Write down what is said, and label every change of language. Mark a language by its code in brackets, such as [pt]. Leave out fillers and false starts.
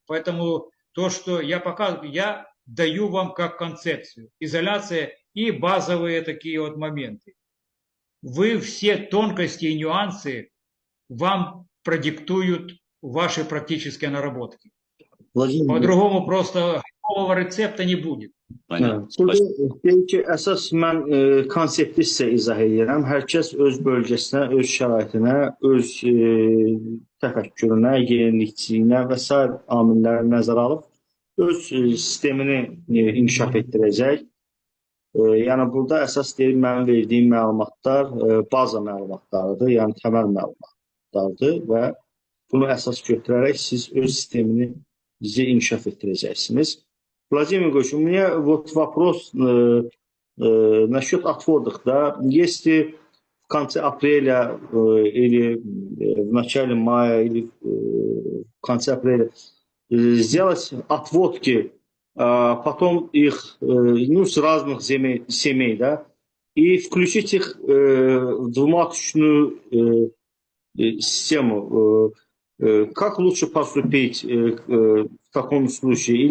[ru] Поэтому то, что я показываю, я даю вам как концепцию. Изоляция и базовые такие вот моменты. Вы все тонкости и нюансы вам продиктуют ваши практические наработки. По-другому просто готового рецепта не будет. [az] Deyir ki, əsas mən konsepti sizə izah edirəm. Hər kəs öz bölgəsinə, öz şəraitinə, öz təfəkkürünə, yenilikçiliyinə və s. amilləri nəzərə alıb öz sistemini inkişaf etdirəcək. Yəni burada əsas deyir, mənim verdiyim məlumatlar baza məlumatlarıdır, yəni təməl məlumatlardır və bunu əsas götürərək siz öz sistemini inkişaf etdirəcəksiniz. [ru] Владимир Егорович, у меня вот вопрос насчет отводов. Да? Если в конце апреля или в начале мая или в конце апреля сделать отводки, потом их с разных семей, да, и включить их в двуматочную систему, как лучше поступить в таком случае?